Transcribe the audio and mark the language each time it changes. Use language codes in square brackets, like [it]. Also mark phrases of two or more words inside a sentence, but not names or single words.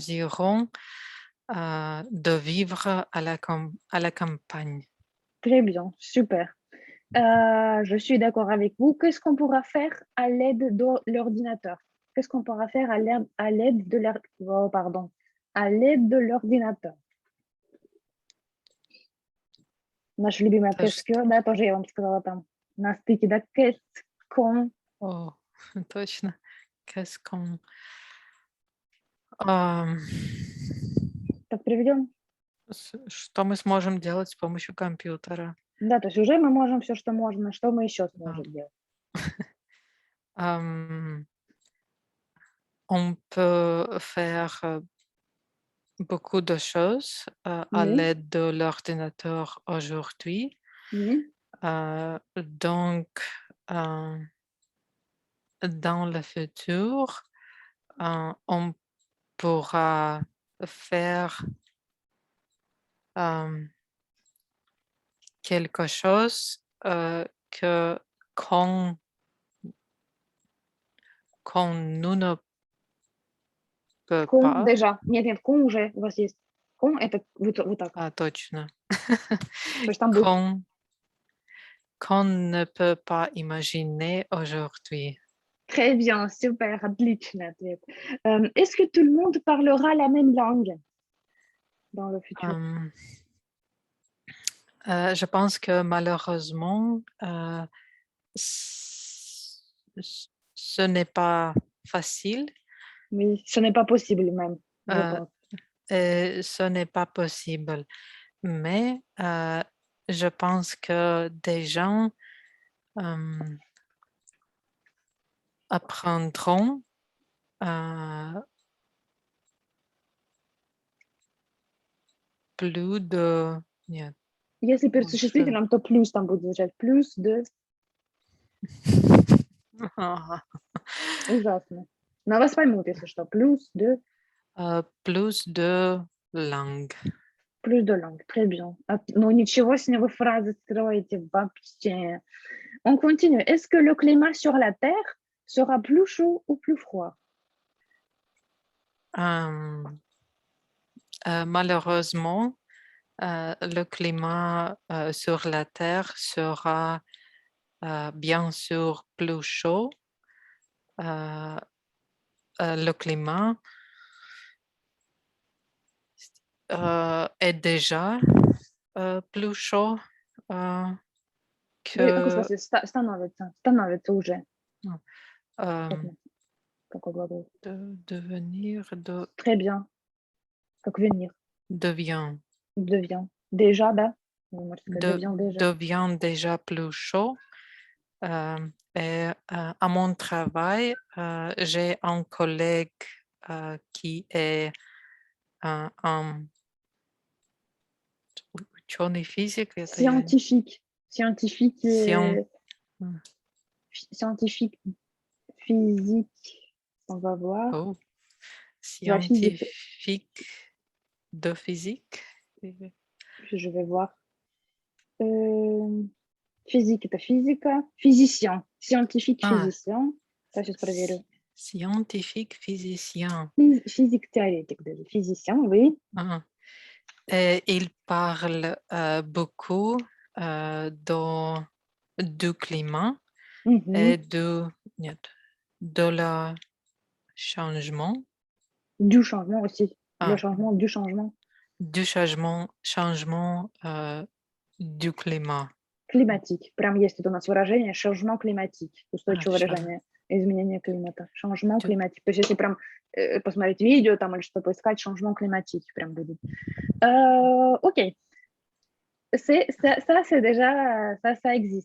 [fr] choisiront de vivre à la campagne. Très bien. Super. Je suis d'accord avec vous. Qu'est-ce qu'on pourra faire à l'aide de l'ordinateur? Qu'est-ce qu'on pourra faire à l'aide de oh, pardon, à l'aide de l'ordinateur? [ru] Наша любимая То есть, [fr] qu'est-ce que, [ru] да, тоже я вам сказала там на стыке, да, [fr] qu'est-ce qu'on, [ru] о, точно. [fr] Qu'est-ce qu'on... ам, [ru] так переведем? что мы сможем делать с помощью компьютера? Да, то есть уже мы можем все, что можно, что мы еще Да. сможем делать? [fr] Ам, on peut faire beaucoup de choses à Oui, l'aide de l'ordinateur aujourd'hui. oui. Donc, euh, dans le futur, on pourra faire euh, quelque chose que qu'on qu'on nous ne peut [ru] Ком [fr] pas. déjà. [ru] Нет, нет, ком уже у вас есть. Ком- это вот так. Точно. То есть там будет. [fr] Qu'on qu'on ne peut pas imaginer aujourd'hui. Très bien, super, [ru] отличный ответ. [fr] Est-ce que tout le monde parlera la même langue dans le futur? Euh, je pense que malheureusement, ce n'est pas facile. Oui, ce n'est pas possible même, je euh, pense. et ce n'est pas possible. Mais je pense que des gens apprendront plus de... [ru] Нет, Если перед лучше. существительным, то плюс там будет звучать. Плюс de. Ужасно. Но вас поймут, если что. Плюс de. [fr] Plus de langues. Плюс de langue. Très bien. [ru] Ну, ничего себе вы фразы строите вообще. [fr] On continue. Est-ce que le climat sur la Terre sera plus chaud ou plus froid? Malheureusement, le climat sur la Terre sera bien sûr plus chaud. Le climat est déjà plus chaud [ru] В каком [fr] que [ru] смысле? Становится. Становится уже. Как, euh, какой глагол? [fr] devenir, Très bien. Как venir. devient, Devient. Déjà, [ru] да? Вы можете сказать, [fr] devient déjà. devient déjà plus chaud. Et à mon travail, j'ai un collègue qui est un [ru] ученый физик, это я [fr] Scientifique. Scientifique, сciен- м, scientifique physique. On va voir. oh, La physique. scientifique de physique. Je vais voir. Physique, [ru] это физика. [fr] Physicien. Scientifique Ah, physicien. Ça, [ru] сейчас проверю. [fr] scientifique physicien. Physique théorétique даже. Physicien, oui. Ah. Et il parle beaucoup du climat et Mhm. нет, de la changement, Du changement aussi. Le ah, changement, du changement. du changement du climat. [ru] Климатик. Прям есть тут у нас выражение [fr] changement climatique. Ah, [ru] Устойчивое cha- выражение. Изменение климата. [fr] Changement du- climatique. [ru] То есть если прям посмотреть видео там или что-то поискать, [fr] changement climatique [ru] прям будет. Окей. [fr] c'est déjà, ça existe.